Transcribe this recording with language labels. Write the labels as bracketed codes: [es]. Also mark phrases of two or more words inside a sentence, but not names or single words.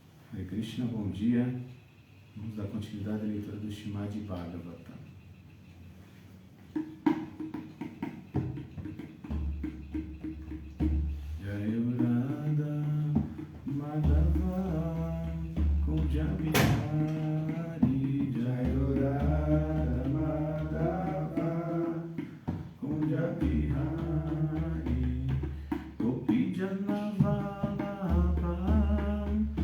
[pt] Hare Krishna, bom dia. Vamos dar continuidade à leitura do Srimad Bhagavatam. [sa] Jaya Radha Madhava Kunja Bihari, Jaya Radha Madhava Kunja Bihari, Gopi Jana Vallabha